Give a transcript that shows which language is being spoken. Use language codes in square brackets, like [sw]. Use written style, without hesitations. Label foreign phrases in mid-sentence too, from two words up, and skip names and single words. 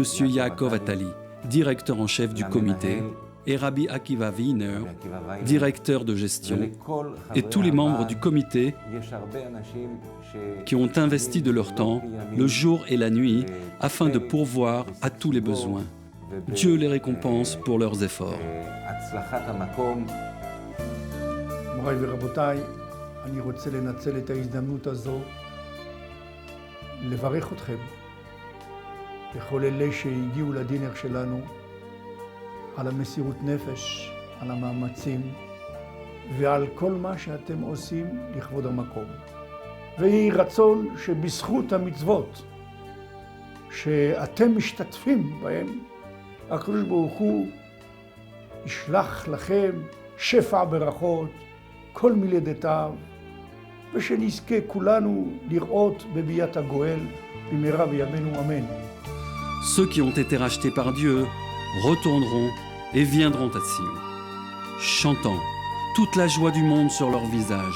[fr] Yaakov Attali, directeur en chef du comité, et Rabbi Akiva Wiener, directeur de gestion, et tous les membres du comité qui ont investi de leur temps, le jour et la nuit, afin de pourvoir à tous les besoins. Dieu les récompense pour leurs efforts. [he] מוריי ורבותיי, אני רוצה לנצל את ההזדמנות הזו לברך אתכם, לכל אלה שהגיעו לדינר שלנו, על המסירות נפש, על המאמצים ועל כל מה שאתם עושים לכבוד המקום. ויהי רצון שבזכות המצוות שאתם משתתפים בהם, הקדוש ברוך הוא ישלח לכם שפע ברכות, כל מלידותיו, ושנזכה כולנו לראות בביאת הגואל במהרה בימינו אמן. [fr] Ceux qui ont été rachetés par Dieu retourneront et viendront à Sion, chantant toute la joie du monde sur leur visage.